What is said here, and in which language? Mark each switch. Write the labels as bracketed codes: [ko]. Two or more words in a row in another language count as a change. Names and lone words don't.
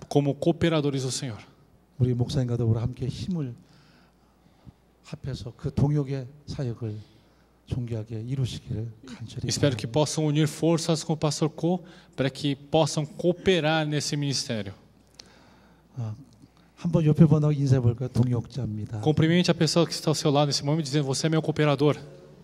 [pt] como cooperadores do Senhor. [ko] 우리 목사님과 더불어 함께 힘을 합해서 그 동역의 사역을 존귀하게 이루시기를 간절히 [pt] Espero que [ko] 바랍니다. [pt] possam unir forças com o pastor Co para que possam cooperar nesse ministério. [ko] 한번 옆에 번하고 인사해 볼까요? 동역자입니다. [pt] Cumprimente a pessoa que está ao seu lado nesse momento, dizendo: você é meu cooperador.